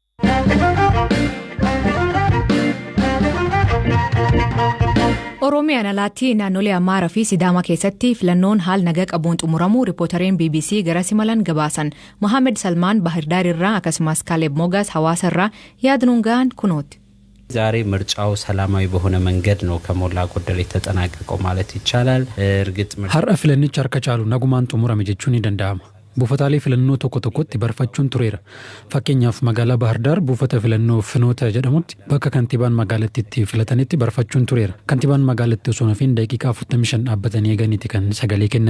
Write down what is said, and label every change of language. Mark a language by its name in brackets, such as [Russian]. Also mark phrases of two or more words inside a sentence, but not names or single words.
[Oromo] Oromiyaan alaatti naannolee Amaaraa fi Sidaamaa keessatti filannoon haal nagaa qabuun xumuramuu riipootareen BBC gara simalan gabaasan. Mohaammed Salmaan Bahirdaar irraa akkasumas Kaaleb Mogaas Hawaasa irraa yaadnuun gahan kunooti. [Amharic] ዛሬ ምርጫው ሰላማዊ በሆነ መንገድ ነው ከሞላ ጎደል የተጠናቀቀው ማለት ይቻላል። እርግጥ [Oromo] har'a filannichi harka caalu nagumaan xumurame jechuun ni danda'ama. Buufataalee filannoo tokko tokkotti barfachuun tureera. Fakkeenyaaf magaalaa Bahirdaar buufata filannoo Finoota jedhamutti bakka kantiibaan magaalattiitti filatanitti barfachuun tureera. Kantiibaan magaalattii osoo nafiin daqiiqaa 45 dhaabbatanii eeganiiti kan sagalee kennan.